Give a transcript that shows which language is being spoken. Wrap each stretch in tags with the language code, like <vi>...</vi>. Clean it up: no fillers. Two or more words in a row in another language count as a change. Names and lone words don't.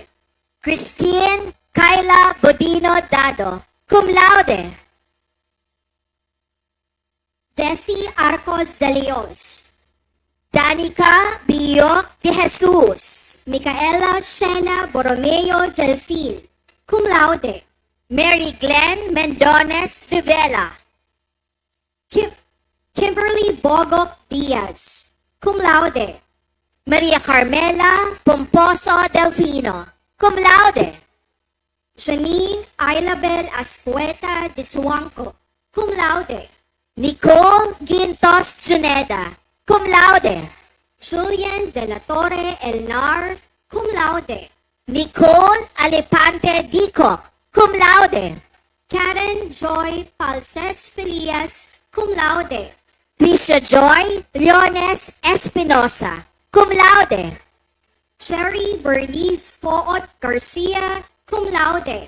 <en>Christine Kyla Bodino Dado, cum laude. Desi Arcos de Leos. Danica Biok de Jesus. Micaela Shena Borromeo Delfil, cum laude. Mary Glenn Mendones de Vela. Kimberly Bogok Diaz, cum laude. Maria Carmela Pomposo Delfino, cum laude. Janine Ailabel Ascueta de Suanco, cum laude. Nicole Gintos Juneda, cum laude. Julian de la Torre Elnar, cum laude. Nicole Alepante Dicoc, cum laude. Karen Joy Falses Filias, cum laude. Tricia Joy Leones Espinosa, cum laude. Sherry Bernice Poot Garcia, cum laude.</en>